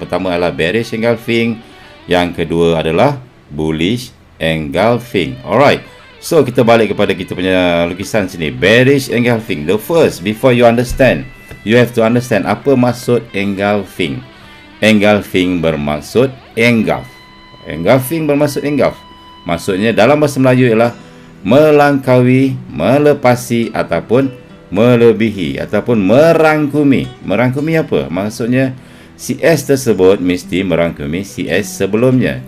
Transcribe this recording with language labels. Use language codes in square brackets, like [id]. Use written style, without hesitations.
[ms] Yang pertama adalah bearish engulfing, yang kedua adalah bullish engulfing. Alright, so kita balik kepada kita punya lukisan sini. [en] Bearish engulfing, the first, before you understand, you have to understand [ms] apa maksud [en] engulfing. [ms] Engulfing bermaksud engulf. Engulfing bermaksud engulf. Maksudnya dalam bahasa Melayu ialah melangkaui, melepasi ataupun melebihi ataupun merangkumi. Merangkumi apa? Maksudnya CS tersebut mesti merangkumi CS sebelumnya.